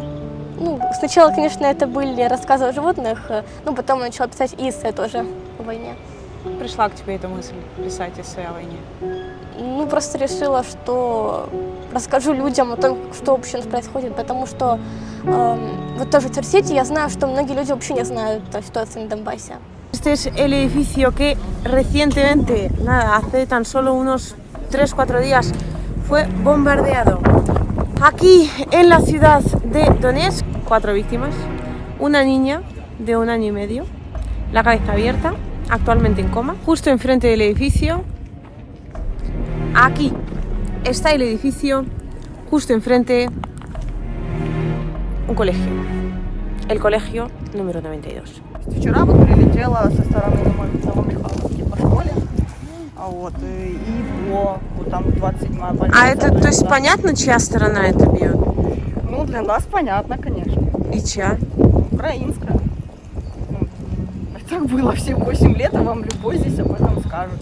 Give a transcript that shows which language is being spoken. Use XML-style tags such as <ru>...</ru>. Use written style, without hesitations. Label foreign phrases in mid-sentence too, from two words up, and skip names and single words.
<ru>Ну, сначала, конечно, это были рассказы о животных, но потом я начала писать эссе тоже о войне. Пришла к тебе эта мысль писать эссе о войне? Ну, просто решила, что расскажу людям о том, что вообще у нас происходит, потому что вот тоже в Тверсете я знаю, что многие люди вообще не знают о ситуации на Донбассе.</ru> <es>Este es el edificio que recientemente, hace tan solo unos 3-4 días, fue bombardeado. Aquí en la ciudad de Donetsk, 4 víctimas, una niña de 1 año y medio, la cabeza abierta, actualmente en coma. Justo enfrente del edificio, aquí está el edificio, justo enfrente, un colegio, el colegio número 92.</es> <ru>Вчера вот прилетела со стороны Новомихайловки по школе, и по вот там 27-я больница. А это, то есть понятно, чья сторона это бьет? Ну, для нас понятно, конечно. И чья? Украинская. Так было все 8 лет, и вам любой здесь об этом скажет.</ru>